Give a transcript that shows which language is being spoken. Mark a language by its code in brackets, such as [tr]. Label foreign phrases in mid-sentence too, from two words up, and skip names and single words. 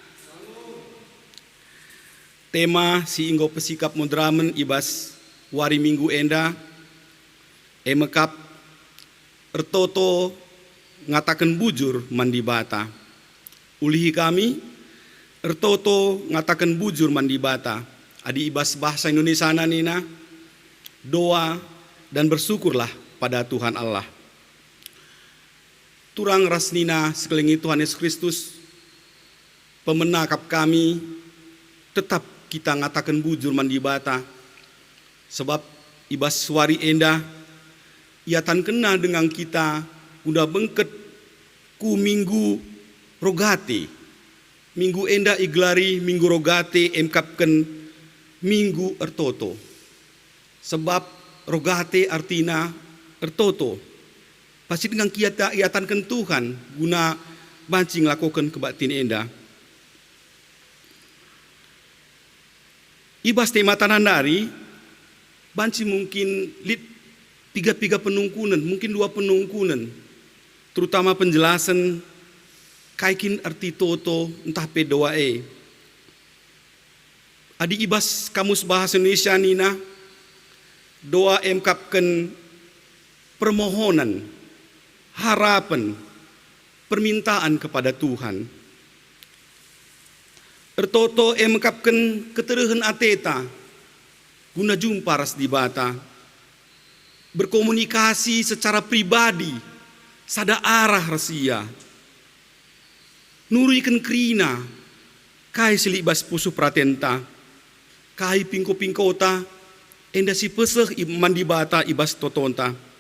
[btx] Tema si inggo pesikap modramen ibas wari minggu enda, emekap ertoto ngatakan bujur mandi bata. Ulihi kami, ertoto ngatakan bujur mandi bata. Adi ibas [id] bahasa Indonesia nina, doa dan bersyukurlah pada Tuhan Allah. [btx] Turang rasnina sekeliling Tuhan Yesus Kristus, pemenakap kami, tetap kita ngatakan bujur mandi bata, sebab ibas wari enda, ia tan kena dengan kita, udah bengket ku minggu rogate, minggu enda iglari minggu rogate emkapken minggu ertoto, sebab rogate artina ertoto. Pasti dengan kita iatankan Tuhan guna bancing lakukan kebaktian enda. Ibas tema tanandari banci mungkin lit tiga penungkunan, mungkin 2 penungkunan, [id] terutama penjelasan [btx] kaikin arti toto entah pedoa Adi ibas [id] kamus bahasa Indonesia nina, doa emkapkan permohonan, harapan, permintaan kepada Tuhan. [btx] Ertoto emkapkan keteruhan ateta, guna jumpa ras di bata, [id] berkomunikasi secara pribadi, [btx] sada arah rasia, nurikan krina, kai silibas pusu pratenta, kai pingko-pingkota, enda si peseh mandi bata ibas totonta.